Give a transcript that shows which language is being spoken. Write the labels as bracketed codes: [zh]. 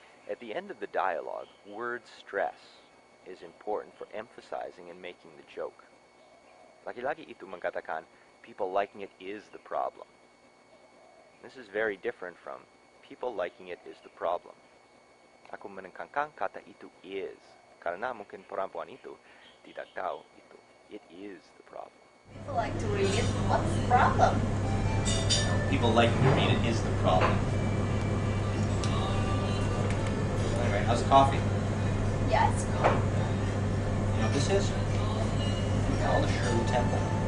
[en] At the end of the dialogue, word stress is important for emphasizing and making the joke. [id] Laki-laki itu mengatakan, [en] people liking it is the problem. This is very different from, people liking it is the problem. [id] Aku menekankan kata itu is, karena mungkin perempuan itu tidak tahu itu. [en] It is the problem. People like to read it. What's the problem? People liking to read it is the problem. Anyway, how's the coffee? Yeah, it's good. You know what this is? All the Shirley Temple.